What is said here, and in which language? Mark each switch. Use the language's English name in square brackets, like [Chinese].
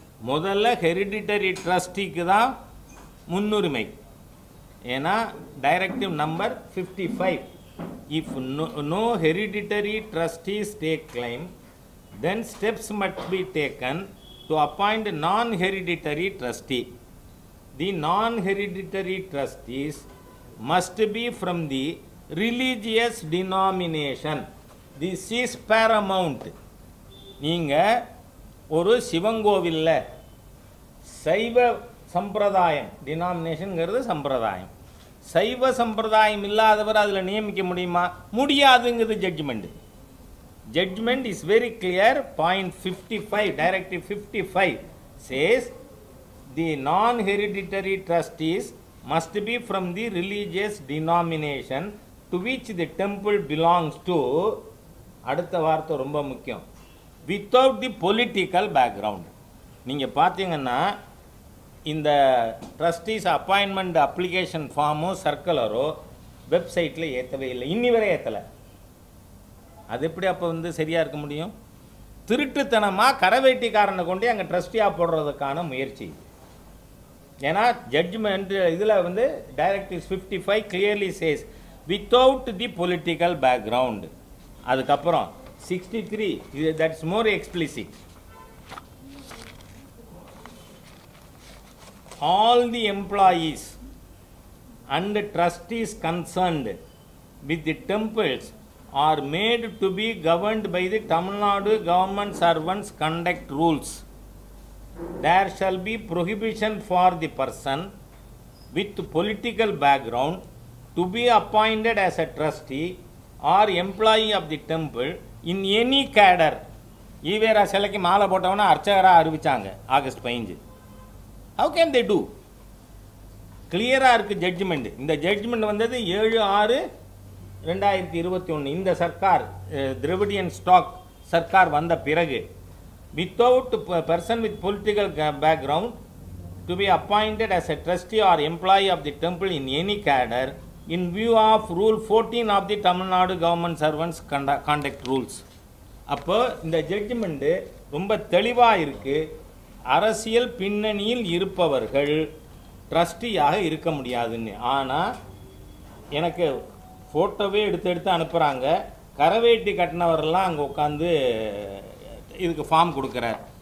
[Tamil] முதல்ல ஹெரிடிட்டரி ட்ரஸ்டிக்கு தான் முன்னுரிமை. [English] ஏன்னா directive number 55, if no hereditary trustees take claim then steps must be taken to appoint non-hereditary trustee. The non-hereditary trustees must be from the religious denomination. This is paramount. [Tamil] நீங்கள் ஒரு சிவங்கோவிலில் சைவ சம்பிரதாயம், டினாமினேஷனுங்கிறது சம்பிரதாயம், சைவ சம்பிரதாயம் இல்லாதவர் அதில் நியமிக்க முடியுமா? முடியாதுங்கிறது judgement. [English] Judgment is very clear. Point 55, Directive 55 says the non-hereditary trustees must be from the religious denomination to which the temple belongs to. [Tamil] அடுத்த வார்த்தை ரொம்ப முக்கியம், [English] without the political background. [Tamil] நீங்கள் பார்த்தீங்கன்னா இந்த ட்ரஸ்டீஸ் அப்பாயின்மெண்ட் அப்ளிகேஷன் ஃபார்மோ சர்க்குலரோ வெப்சைட்டில் ஏற்றவே இல்லை, இன்னி வரை ஏற்றலை. அது எப்படி அப்போ சரியாக இருக்க முடியும்? திருட்டுத்தனமாக கரவேட்டிக்காரனை கொண்டு அங்கே ட்ரஸ்டியாக போடுறதுக்கான முயற்சி. [English] ஏன்னா ஜட்ஜ்மெண்ட் இதில் directives 55 clearly says without the political background. அதுக்கப்புறம் 63, that's more explicit. All the employees and trustees concerned with the temples are made to be governed by the Tamil Nadu government servants conduct rules. There shall be prohibition for the person with political background to be appointed as a trustee or employee of the temple in any cadre. [Tamil] EVR சிலைக்கு மாலை போட்டவனா அர்ச்சகராக அறிவிச்சாங்க August 15. [English] How can they do? [Tamil] கிளியராக இருக்குது judgement. இந்த judgement 7/6/2021 இந்த Sarkar Dravidian stock Sarkar வந்த பிறகு [English] Without person with political background to be appointed as a trustee or employee of the temple in any cadre in view of Rule 14 of the Tamil Nadu Government Servants Conduct Rules. [Tamil] அப்போ இந்த judgement ரொம்ப தெளிவாக இருக்குது. அரசியல் பின்னணியில் இருப்பவர்கள் ட்ரஸ்டியாக இருக்க முடியாதுன்னு. ஆனால் எனக்கு ஃபோட்டோவே எடுத்து அனுப்புகிறாங்க. கரவேட்டி கட்டினவரெல்லாம் அங்கே உட்காந்து இதுக்கு ஃபார்ம் கொடுக்குறார்.